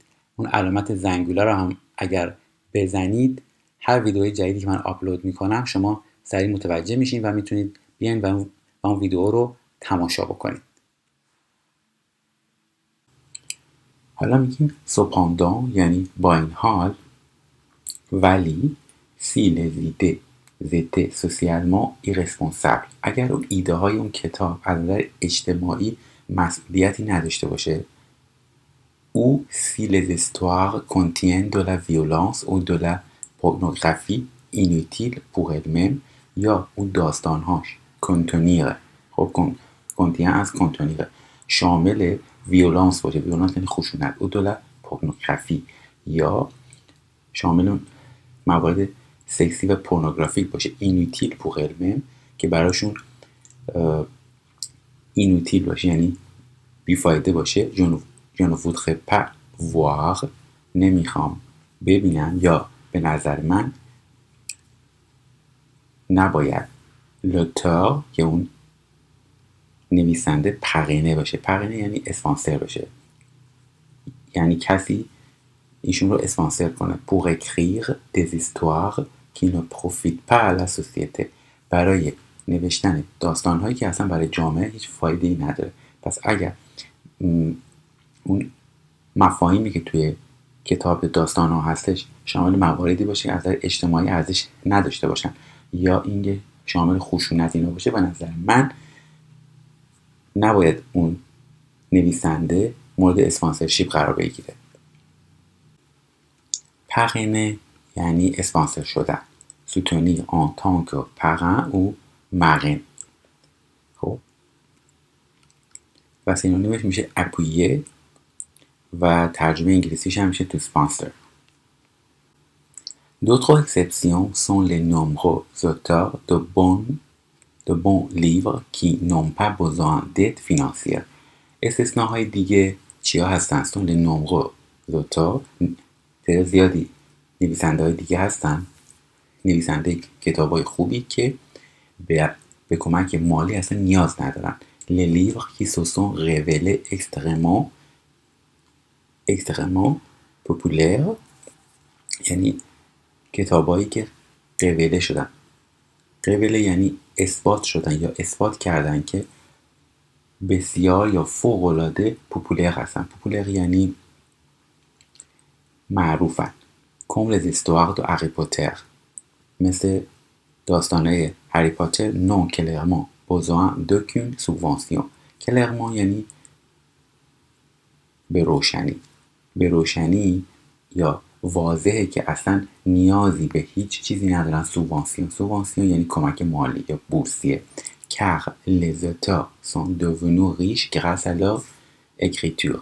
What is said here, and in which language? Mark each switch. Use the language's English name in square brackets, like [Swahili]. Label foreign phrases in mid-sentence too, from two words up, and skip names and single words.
[Persian] اون علامت زنگوله رو هم اگر بزنید هر ویدیوی جدیدی که من آپلود میکنم شما سریع متوجه میشین و میتونید بیاین و اون ویدیو رو تماشا بکنید. حالا میگیم cependant یعنی با این حال، ولی [French] si les idées étaient socialement irresponsables [Persian] اگر اون ایده های اون کتاب از نظر اجتماعی مسئولیتی نداشته باشه، [French] ou si les histoires contiennent de la violence ou de la pornographie inutile pour elles-mêmes [Persian] یا اون داستانهاش کنتونیره. خب کنتین از کنتونیره شامل ویولانس باشه، ویولانس یعنی خشونت، [French] ou de la pornographie [Persian] یا شامل اون موارد سکسی و پورنوگرافیک باشه. [French] inutile pour elles-mêmes [Persian] که براشون اینوتیل باشه یعنی بیفایده باشه. [French] je ne voudrais pas voir [Persian] نمیخوام ببینم، یا به نظر من نباید l'auteur که اون نویسنده پقینه باشه. پقینه یعنی اسپانسر باشه، یعنی کسی ایشون رو اسپانسر کنه. [French] pour écrire des histoires qui ne profitent pas à la société [Persian] برای نوشتن داستان‌هایی که اصلا برای جامعه هیچ فایده‌ای نداره. پس اگر اون مفاهیمی که توی کتاب داستان‌ها هستش شامل مواردی باشه که از نظر اجتماعی ارزش نداشته باشن یا اینکه شامل خشونت اینا باشه، به نظر من نباید اون نویسنده مورد اسپانسرشیپ قرار بگیره. پقینه یعنی اسپانسر شدن. [French] soutenir en tant que parrain ou marraine. [Persian] خب و سینونیمش میشه appuyer و ترجمه انگلیسیش هم میشه to sponsor. [French] D'autres exceptions sont les nombreux auteurs de bons livres qui n'ont pas besoin d'aide financière. [Persian] استثناهای دیگه چیا هستن؟ [French] sont les nombreux auteurs [Persian] تعداد زیادی نویسنده های دیگه هستن، نویسنده کتاب های خوبی که به کمک مالی اصلا نیاز ندارن. [French] les livres qui se sont révélés extrêmement populaires [Persian] یعنی کتابایی که قوله شدن. قوله یعنی اثبات شدن یا اثبات کردن که بسیار یا فوق‌العاده پوپولر هستن. پوپولر یعنی معروفن. [French] comme les histoires de هری پاتر، [Persian] مثل داستانه [French] هری پاتر non clairement besoin d'aucune subvention. [Persian] clairement یعنی به روشنی یا واضحه که اصلا نیازی به هیچ چیزی ندارن. سوبوانسیون یعنی کمک مالی یا بورسیه. [French] car les auteurs sont devenus riches grâce à leur écriture.